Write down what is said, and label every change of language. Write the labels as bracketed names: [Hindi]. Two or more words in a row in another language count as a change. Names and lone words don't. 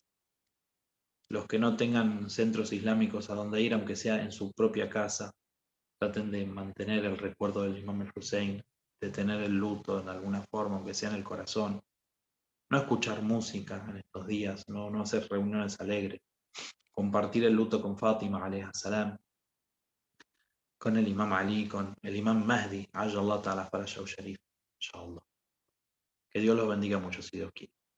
[Spanish] Los que no tengan centros islámicos a donde ir, aunque sea en su propia casa, traten de mantener el recuerdo del Imam al-Hussein, de tener el luto de alguna forma, aunque sea en el corazón. No escuchar música en estos días, no hacer reuniones alegres. Compartir el luto con Fátima, [Arabic] عليه السلام, [Spanish] con el Imam Ali, con el Imam Mahdi, [Arabic] عجل الله تعالى فرجه الشريف, [Spanish] inshallah. Que Dios los bendiga mucho si Dios quiere.